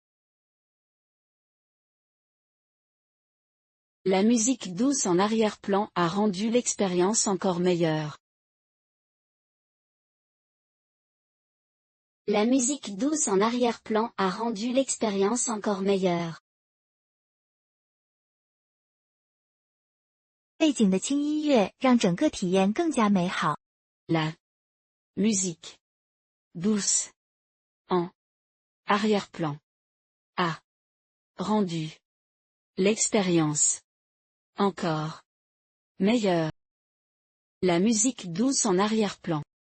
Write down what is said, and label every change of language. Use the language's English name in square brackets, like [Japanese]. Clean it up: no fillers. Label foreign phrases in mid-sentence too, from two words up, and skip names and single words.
[French] La musique douce en arrière-plan a rendu l'expérience encore meilleure. La musique douce en arrière-plan a rendu l'expérience encore meilleure. [Chinese] 背景的轻音乐让整个体验更加美好。 [French] La musique douce en arrière-plan a rendu l'expérience encore meilleure. La musique douce en arrière-plan.